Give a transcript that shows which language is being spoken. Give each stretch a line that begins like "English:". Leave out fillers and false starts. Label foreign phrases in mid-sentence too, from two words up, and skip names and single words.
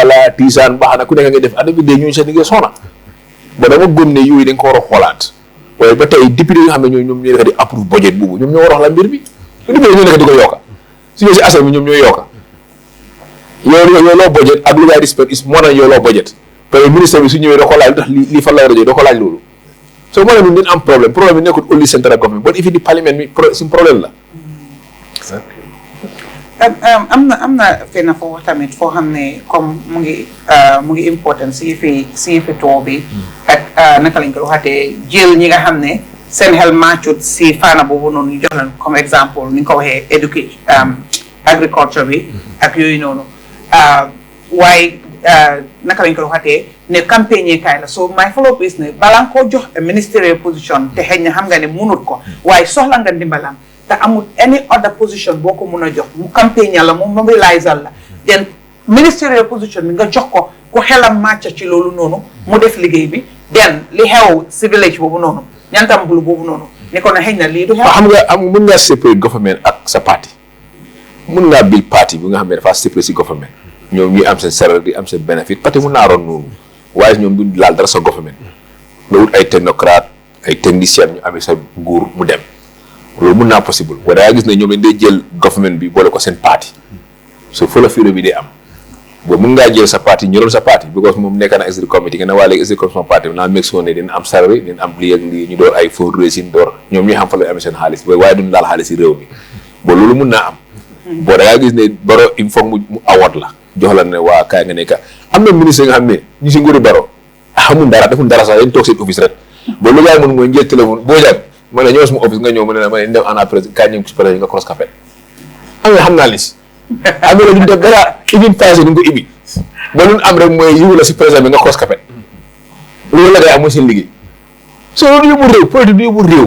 Wolof: la tiisaan baax na ku nekk nga def adda bi dee ñooñu sax ni nga soona ba dama gëm ne yooyu dañ ko war a xoolaat waaye ba tey député yi nga xam ne ñoom ñooy nekk di
English: approve budget
Wolof: boobu ñoom ñoo war a wax la mbir bi député ñoo nekk di ko yokka su ñëwee si askan bi ñoom ñooy yokka yow loo budget ak lu ngay respect is moo na yow loo budget
French: parce que
Wolof: ministre bi su ñëwee doo ko laaj lu tax lii fan la war a jógee doo ko laaj loolu soo moo ne ñun dañ am problème bi nekkul
English: only central government but if
Wolof: di parlement bi suñu problème la am na fenn foofu tamit foo xam ne comme mu ngi important si fi tool bi ak naka lañ ko waxatee jël ñi nga xam ne seen xel màccut si faana boobu noonu ñu jox leen comme exemple ni nga ko waxee
English: education agriculture
Wolof: bi ak yooyu noonu waaye naka lañ ko waxatee ne campagne kaay la so
English: my follow up is
Wolof: ne balaa nga koo jox
English: ministerial position
Wolof: te xëy na xam nga ne munut ko waaye soxla nga ndimbalam te amul
English: any other position
Wolof: boo ko mun a jox mu campagne la mu mobiliser la then
English: ministerial position
Wolof: bi nga jox ko ku xelam màcc ci loolu noonu mu def liggéey bi then li xew si village boobu noonu ñantam bulu boobu noonu ne ko na xëy na lii du xew xam nga mun ngaa séparé government ak sa parti mun ngaa bil parti bi nga xam ne dafa séparé si government ñoom ñuy am seen salaire di am seen bénéfice parti mun naa ron noonu waaye ñoom duñ laal dara sa government nga wut ay technocrate ay technicien ñu amee sa nguur mu dem loolu mun naa possible waaye da nga gis ne ñoom dañ day jël government bi boole ko seen parti so fa la fiiro bi day am boobu mun ngaa jël sa parti ñoroon sa parti because moom nekk na
English: executive committee
Wolof: nga ne waa léegi
English: executive committee
Wolof: parti bi naa meg soo ne dina am salary dina am lii ak lii ñu door ay fundraising door ñoom ñuy xam fa la amee seen xaalis waaye duñ laal xaalis si réew mi bo loolu mun naa am boo da ngaa gis ne Barrow
French: il faut
Wolof: mu award la jox la ne waa kaay nga nekk am na ministre nga xam ne ñu si nguuri Barrow xamul dara deful dara sax dañ toog seen office rek ba lu gaay mun mooy njël téléphone boo jàpp ma ne ñëw sama office nga ñëw ma ne la ma ne dem ana président kaay ñu ci président nga cross café amee xam naa lis amee la duñ def dara even passé ñu ko ibi ba lu am rek mooy yiwu la si président bi nga cross café loolu la ngay am mooy seen liggéey so loolu yóbbu réew politique du yóbbu réew